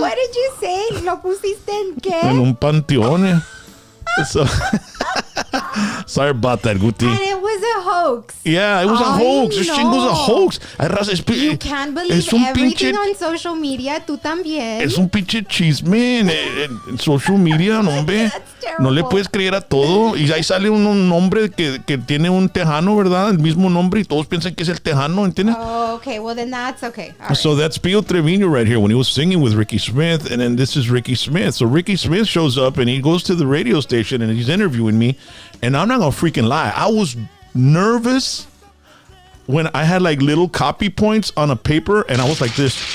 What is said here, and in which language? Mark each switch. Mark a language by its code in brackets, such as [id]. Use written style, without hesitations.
[en] What did you say? [es] ¿Lo pusiste en qué? En un panteón. [en] So, sorry about that, Guti. And it was a hoax. Yeah, it was a hoax. This thing was a hoax. You can't believe everything on social media. [es] Tú también. Es un pinche chisme en social media, no, hombre. No le puedes creer a todo. Y ahí sale un hombre que tiene un tejano, ¿verdad? El mismo nombre y todos piensan que es el tejano, ¿entiendes? [en] Oh, okay. Well, then that's okay. All right. So that's Pio Trevino right here when he was singing with Ricky Smith. And then this is Ricky Smith. So Ricky Smith shows up and he goes to the radio station and he's interviewing me. And I'm not going to freaking lie. I was nervous when I had like little copy points on a paper and I was like this.